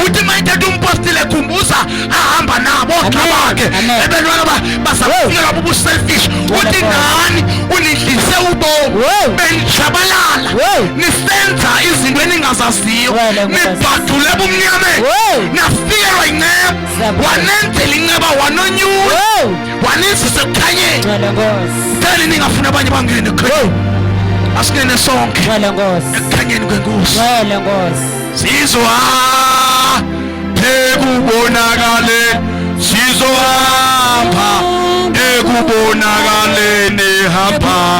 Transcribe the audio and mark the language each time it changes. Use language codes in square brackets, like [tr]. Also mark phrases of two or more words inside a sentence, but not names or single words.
[xh] Uthi ma ethetha umpostile khumbuza ahamba nabo oogxa bakhe ebelwana bazafika bubu-selfish. Uthi nani unidlise ubomi benijabalala nisenza izinto eningazaziyo, nibhadule bumnyameni, nafikelwa yinceba, wanenzela inceba wanonyula, wanenzisa ekukhanyeni. Thani ningafuna abanye bangene ekhanyeni, asingene sonke ekukhanyeni kwenkosi. Ekubonakale sizohamba, ekubonakaleni hamba,